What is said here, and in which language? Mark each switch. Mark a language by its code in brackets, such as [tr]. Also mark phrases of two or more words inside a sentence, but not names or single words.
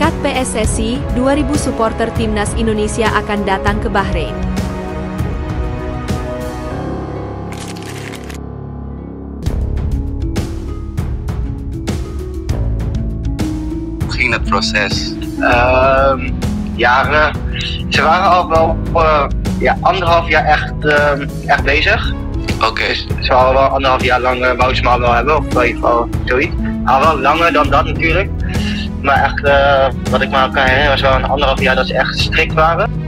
[id] PSSI, 2.000 supporter timnas Indonesia akan datang ke Bahrain. [nl] Hoe ging dat proces? Jaren. Ze waren al wel 1,5 jaar echt bezig. Oké. Dus ze waren wel 1,5 jaar lang wou ze me al wel hebben, of in ieder geval zoiets. Al wel langer dan dat natuurlijk. Maar echt, wat ik me kan herinneren, was wel een 1,5 jaar dat ze echt strikt waren.